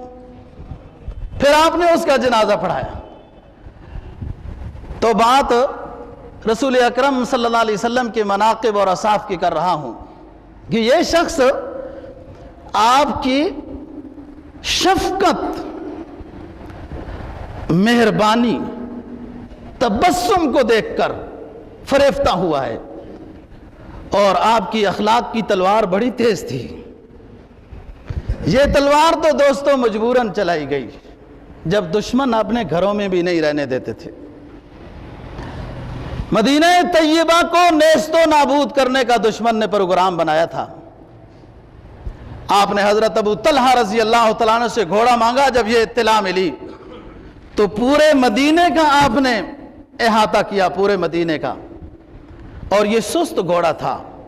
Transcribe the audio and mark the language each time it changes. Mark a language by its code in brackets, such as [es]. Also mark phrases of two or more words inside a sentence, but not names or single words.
[ur] پھر آپ نے اس کا جنازہ پڑھایا۔ تو بات رسول اکرم [ar] صلی اللہ علیہ وسلم [ur] کے مناقب اور اوصاف کی کر رہا ہوں کہ یہ شخص آپ کی شفقت، مہربانی، تبسم کو دیکھ کر فریفتہ ہوا ہے، اور آپ کی اخلاق کی تلوار بڑی تیز تھی۔ یہ تلوار تو دوستوں مجبوراً چلائی گئی جب دشمن اپنے گھروں میں بھی نہیں رہنے دیتے تھے۔ مدینہ طیبہ کو نیست و نابود کرنے کا دشمن نے پروگرام بنایا تھا۔ آپ نے حضرت ابو طلحہ [ar] رضی اللہ تعالیٰ عنہ [ur] سے گھوڑا مانگا۔ جب یہ اطلاع ملی تو پورے مدینے کا آپ نے احاطہ کیا، پورے مدینے کا، اور یہ سست گھوڑا تھا۔